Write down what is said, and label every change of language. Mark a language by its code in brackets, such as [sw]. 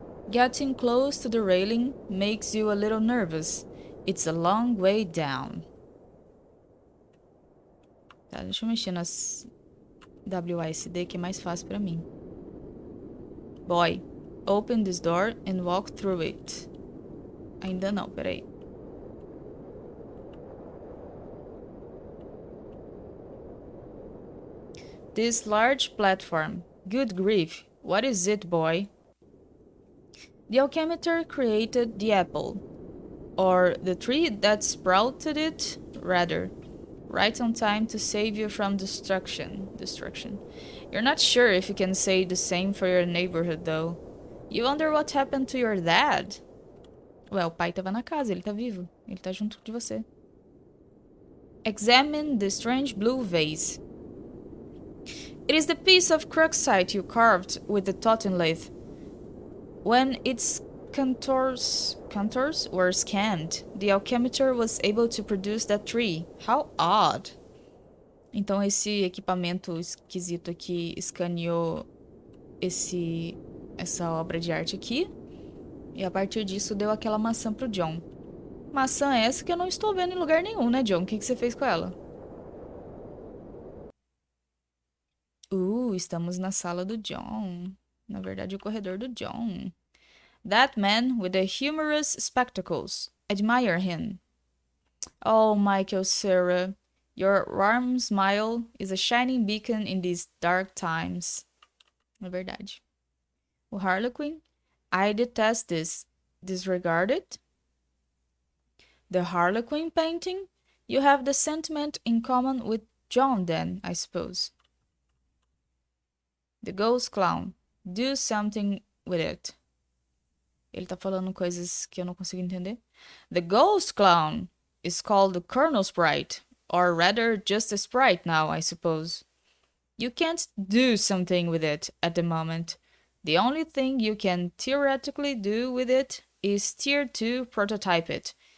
[en] Getting close to the railing makes you a little nervous. It's a long way down. [pt] Tá, deixa eu mexer nas WASD que é mais fácil pra mim. [en] Boy, open this door and walk through it. [pt] Ainda não, peraí. [en] This large platform. Good grief. What is it, boy? The alchemister created the apple. Or the tree that sprouted it, rather. Right on time to save you from destruction. You're not sure if you can say the same for your neighborhood, though. You wonder what happened to your dad? [pt] Ué, o pai tava na casa, ele tá vivo. Ele tá junto de você. [en] Examine the strange blue vase. It is the piece of crocusite you carved with the totem lathe. When its contours were scanned, the alchemister was able to produce that tree. How odd. [pt] Então esse equipamento esquisito aqui escaneou essa obra de arte aqui. E a partir disso deu aquela maçã pro John. Maçã essa que eu não estou vendo em lugar nenhum, né, John? O que você fez com ela? Estamos na sala do John. Na verdade, o corredor do John. [en] That man with the humorous spectacles. Admire him. Oh, Michael Cera, your warm smile is a shining beacon in these dark times. [pt] É verdade. [en] O Harlequin. I detest this. Disregard it? The Harlequin painting? You have the sentiment in common with John, then, I suppose. The Ghost Clown. Do something with it. [pt] Ele tá falando coisas que eu não consigo entender. [en] The Ghost Clown is called the Colonel Sprite. Or rather, just a sprite now, I suppose. You can't do something with it at the moment. The only thing you can theoretically do with it is tier 2 prototype it.